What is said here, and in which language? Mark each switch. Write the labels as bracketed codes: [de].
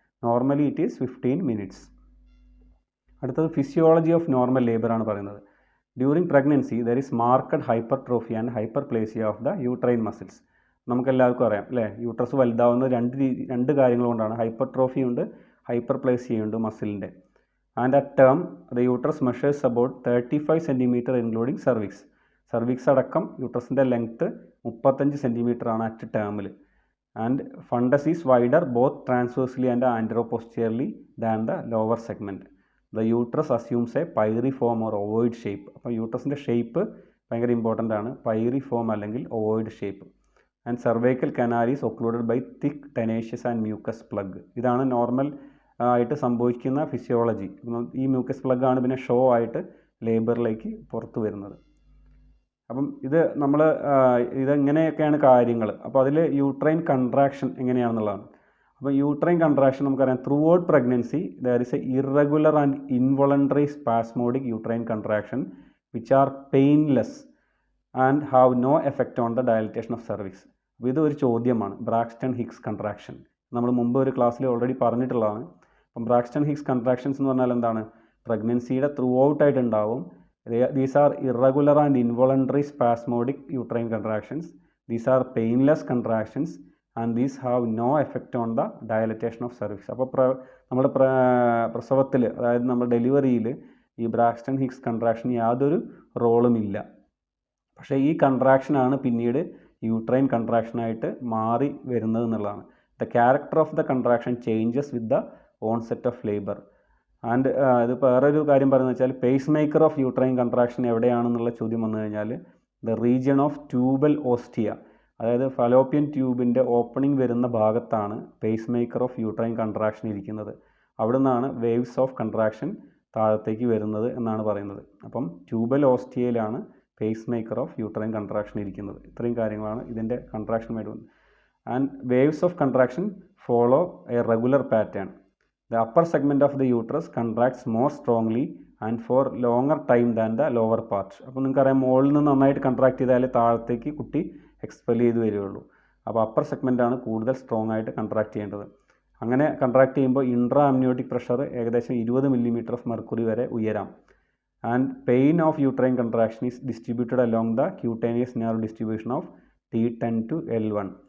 [en] Normally it is 15 minutes. [ml] അടുത്തത് [en] physiology of normal labour [ml] ആണ് പറയുന്നത്. [en] During pregnancy there is marked hypertrophy and hyperplasia of the uterine muscles. [ml] നമുക്കെല്ലാവർക്കും അറിയാം അല്ലേ, uterus വലുതാവുന്ന രണ്ട് കാര്യങ്ങൾ കൊണ്ടാണ്. ഹൈപ്പർട്രോഫി ഉണ്ട്, ഹൈപ്പർപ്ലേസിയ ഉണ്ട് മസിലിൻ്റെ. [en] and at term the uterus measures about 35 centimeter including cervix. [ml] cervix അടക്കം യൂട്രസിൻ്റെ ലെങ്ത്ത് 35 സെൻറ്റിമീറ്റർ ആണ് അറ്റ് ടേമിൽ. [en] And fundus is wider both transversely and anteroposteriorly than the lower segment. The uterus assumes a pyriform or ovoid shape. [ml] അപ്പോൾ യൂട്രസിൻ്റെ shape ഭയങ്കര important ആണ്, Pirie form അല്ലെങ്കിൽ ഒവോയിഡ് shape. [en] And cervical canal is occluded by thick tenacious and mucus plug. [ml] ഇതാണ് normal ആയിട്ട് സംഭവിക്കുന്ന physiology. ഈ mucus plug ആണ് പിന്നെ ഷോ ആയിട്ട് ലേബറിലേക്ക് പുറത്തു വരുന്നത്. അപ്പം ഇത് നമ്മൾ ഇതെങ്ങനെയൊക്കെയാണ് കാര്യങ്ങൾ. അപ്പോൾ അതിൽ യൂട്രൈൻ കൺട്രാക്ഷൻ എങ്ങനെയാണെന്നുള്ളതാണ്. അപ്പോൾ യൂട്രൈൻ കൺട്രാക്ഷൻ നമുക്കറിയാം, [en] Throughout pregnancy there is a irregular and involuntary spasmodic uterine contraction which are painless and have no effect on the dilatation of cervix. [ml] അപ്പോൾ ഇതൊരു ചോദ്യമാണ്, ബ്രാക്സ്റ്റൺ ഹിക്സ് കൺട്രാക്ഷൻ. നമ്മൾ മുമ്പ് ഒരു ക്ലാസ്സിൽ already പറഞ്ഞിട്ടുള്ളതാണ്. അപ്പം ബ്രാക്സ്റ്റൺ ഹിക്സ് കൺട്രാക്ഷൻസ് എന്ന് പറഞ്ഞാൽ എന്താണ്? പ്രഗ്നൻസിയുടെ ത്രൂ ഔട്ടായിട്ട് ഉണ്ടാവും. [en] These are irregular and involuntary spasmodic uterine contractions. These are painless contractions and these have no effect on the dilatation of cervix. [ml] അപ്പോൾ നമ്മുടെ പ്രസവത്തിൽ, അതായത് നമ്മുടെ ഡെലിവറിയിൽ ഈ ബ്രാക്സ്റ്റൺ ഹിക്സ് കൺട്രാക്ഷൻ യാതൊരു റോളും ഇല്ല. പക്ഷേ ഈ കൺട്രാക്ഷനാണ് പിന്നീട് യൂട്രൈൻ കൺട്രാക്ഷനായിട്ട് മാറി വരുന്നത് എന്നുള്ളതാണ്. [en] The character of the contraction changes with the onset of labour. [ml] And ഇത് വേറൊരു കാര്യം പറയുന്നത് വെച്ചാൽ pace maker of uterine contraction എവിടെയാണെന്നുള്ള ചോദ്യം വന്നു കഴിഞ്ഞാൽ [en] the region of tubal ostia, [ml] അതായത് ഫലോപ്പിയൻ ട്യൂബിൻ്റെ ഓപ്പണിംഗ് വരുന്ന ഭാഗത്താണ് pace maker of uterine contraction ഇരിക്കുന്നത്. അവിടെ നിന്നാണ് വേവ്സ് ഓഫ് കൺട്രാക്ഷൻ താഴത്തേക്ക് വരുന്നത് എന്നാണ് പറയുന്നത്. അപ്പം tubal ഓസ്റ്റിയയിലാണ് pace maker of uterine contraction ഇരിക്കുന്നത്. ഇത്രയും കാര്യങ്ങളാണ് ഇതിൻ്റെ കൺട്രാക്ഷനുമായിട്ട് വന്നത്. [en] And waves of contraction follow a regular pattern. The upper segment of the uterus contracts more strongly and for longer time than the lower part. [ml] അപ്പോൾ നിങ്ങൾക്കറിയാം, മുകളിൽ നിന്ന് നന്നായിട്ട് കൺട്രാക്ട് ചെയ്താൽ താഴത്തേക്ക് കുട്ടി എക്സ്പെൽ ചെയ്ത് വരികയുള്ളൂ. അപ്പോൾ അപ്പർ സെഗ്മെൻ്റാണ് കൂടുതൽ സ്ട്രോങ് ആയിട്ട് കൺട്രാക്ട് ചെയ്യേണ്ടത്. അങ്ങനെ കൺട്രാക്ട് ചെയ്യുമ്പോൾ ഇൻട്രാ അമ്നിയോട്ടിക് പ്രഷർ ഏകദേശം 20 മില്ലിമീറ്റർ ഓഫ് മെർക്കുറി വരെ ഉയരാം. [en] And pain of uterine contraction is distributed along the cutaneous nerve distribution of T10 to L1.